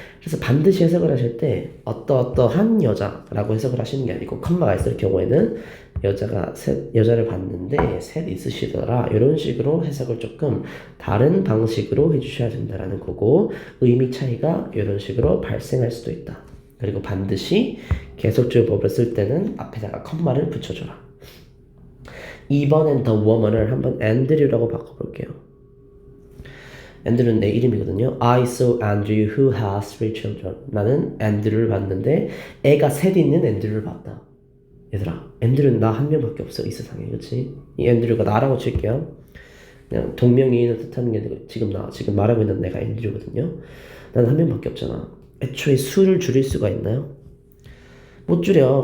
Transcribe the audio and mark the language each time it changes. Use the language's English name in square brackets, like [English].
[Korean] 그래서 반드시 해석을 하실 때 어떠한 여자라고 해석을 하시는 게 아니고 컴마가 있을 경우에는 여자를 봤는데 셋 있으시더라 이런 식으로 해석을 조금 다른 방식으로 해주셔야 된다라는 거고 의미 차이가 이런 식으로 발생할 수도 있다. 그리고 반드시 계속주의법을 쓸 때는 앞에다가 컴마를 붙여줘라. 2번엔 the woman을 한번 앤드류라고 바꿔볼게요. 앤드류는 내 이름이거든요. [English] I saw Andrew who has 3 children. [Korean] 나는 앤드류를 봤는데 애가 셋 있는 앤드류를 봤다. 얘들아, 앤드류는 나 한 명밖에 없어 이 세상에. 그치? 이 앤드류가 나라고 칠게요. 그냥 동명이인을 뜻하는 게 아니고 지금 말하고 있는 내가 앤드류거든요. 난 한 명밖에 없잖아. 애초에 수를 줄일 수가 있나요? 못 줄여.